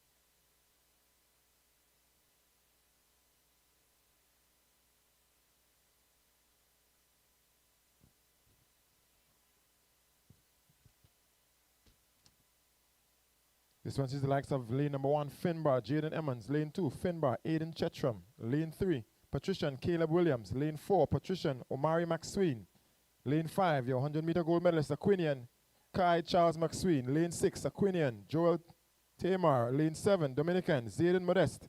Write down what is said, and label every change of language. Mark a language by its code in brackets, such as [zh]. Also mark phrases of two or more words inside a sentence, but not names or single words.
[en] This one is the likes of lane number 1, Finbar, Jaden Emmons. Lane 2, Finbar, Aiden Chetram. Lane 3, Patrician, Caleb Williams. Lane 4, Patrician, Omari McSween. Lane 5, your 100-meter gold medalist, Aquinian, Kai Charles McSween. Lane 6, Aquinian, Joel Tamar. Lane 7, Dominican, Zayden Modest.